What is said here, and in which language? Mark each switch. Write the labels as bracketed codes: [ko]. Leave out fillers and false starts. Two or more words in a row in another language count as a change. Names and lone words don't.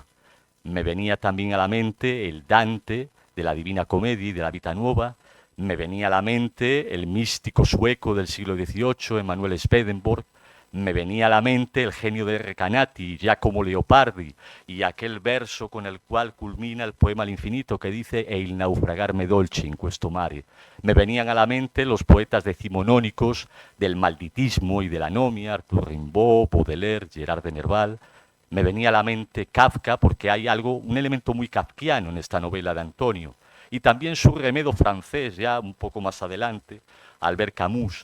[es] Me venía también a la mente el Dante de la Divina Comedia y de la Vita Nuova. Me venía a la mente el místico sueco del siglo XVIII, Emanuel Swedenborg. Me venía a la mente el genio de Recanati, Giacomo Leopardi, y aquel verso con el cual culmina el poema al infinito que dice [it] «E il naufragarme dolce in questo mare». [es] Me venían a la mente los poetas decimonónicos del malditismo y de la anomia, Arthur Rimbaud, Baudelaire, Gerard de Nerval. Me venía a la mente Kafka porque hay un elemento muy kafkiano en esta novela de Antonio. Y también su remedo francés, ya un poco más adelante, Albert Camus.